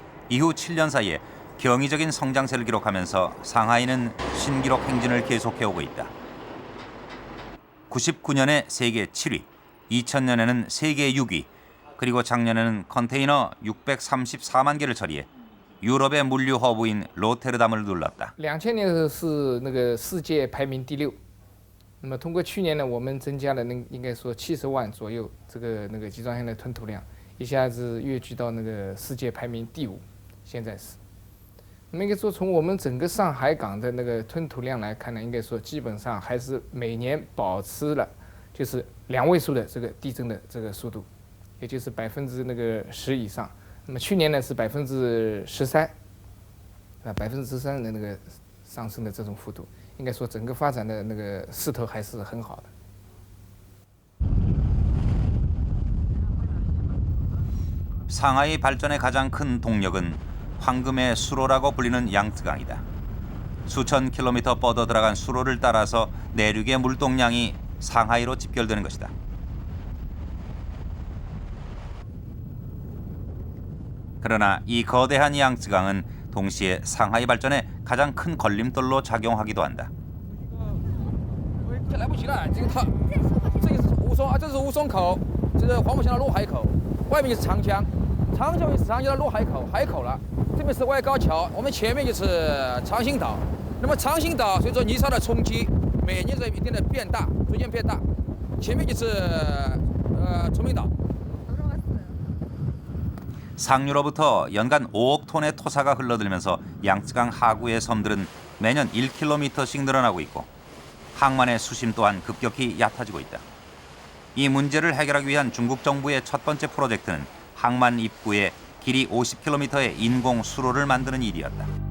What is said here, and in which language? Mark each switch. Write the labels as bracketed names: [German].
[Korean] 이후 7년 사이에 경이적인 성장세를 기록하면서 상하이는 신기록 행진을 계속해오고 있다. 99년에 세계 7위, 2000년에는 세계 6위, 그리고 작년에는 컨테이너 634만 개를 처리해 유럽의 물류 허브인 로테르담을 눌렀다. [Chinese] 2000年是那个世界排名第6。那么通过去年呢，我们增加了应该说70万左右这个集装箱的吞吐量，一下子跃居到那个世界排名第5，现在是。那么应该说，从我们整个上海港的那个吞吐量来看呢，应该说基本上还是每年保持了就是2位数的这个递增的这个速度，也就是10%以上。那么去年呢是13%，啊13%的那个上升的这种幅度，应该说整个发展的那个势头还是很好的。 [Korean] 상하이 발전의 가장 큰 동력은 황금의 수로라고 불리는 양쯔강이다. 수천 킬로미터 뻗어 들어간 수로를 따라서 내륙의 물동량이 상하이로 집결되는 것이다. 그러나 이 거대한 양쯔강은 동시에 상하이 발전의 가장 큰 걸림돌로 작용하기도 한다. [Chinese] 来不及了，这个它，这个是吴淞，这是吴淞口，这是黄浦江的落海口，外面就是长江，长江就是长江的落海口，海口了。这边是外高桥，我们前面就是长兴岛。那么长兴岛随着泥沙的冲击，每年在一定的变大，逐渐变大。前面就是崇明岛。 [Korean] 상류로부터 연간 5억 톤의 토사가 흘러들면서 양쯔강 하구의 섬들은 매년 1km씩 늘어나고 있고 항만의 수심 또한 급격히 얕아지고 있다. 이 문제를 해결하기 위한 중국 정부의 첫 번째 프로젝트는 항만 입구에 길이 50km의 인공 수로를 만드는 일이었다.